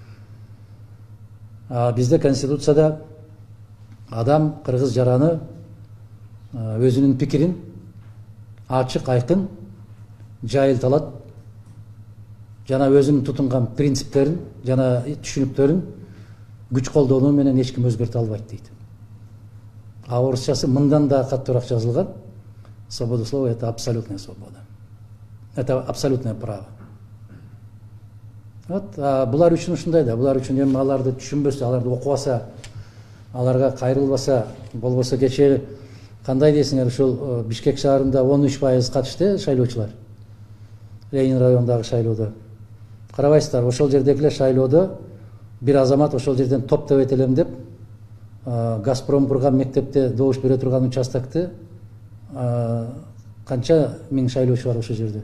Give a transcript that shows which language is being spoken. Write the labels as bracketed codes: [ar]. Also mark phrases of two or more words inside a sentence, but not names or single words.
[ky] Бизде Конституцияда адам, кыргыз жараны өзүнүн пикирин ачык, айкын жайылталат, жана өзүнүн тутунган принциптерин, жана түшүнүктөрүн күч колдонуу менен эч ким өзгөртө албайт дейт. Орусчасы мындан да каттуураак жазылган: [ru] свобода слова — это абсолютная свобода. Это абсолютное право. [ky] Булар үчүн ушундай да, булар үчүн эми аларды түшүнбөсө, аларды окубаса, аларга кайрылбаса, болбосо кечээ кандай дейсиңер, ушул Бишкек шаарында 13% катышты шайлоочулар. Ленин районундагы шайлоодо. Карабайсыздар, ошол жердегилер шайлоодо бир азамат ошол жерден топтоп этелем деп Газпром курган мектепте добуш бере турган участокты канча миң шайлоочу бар ошол жерде.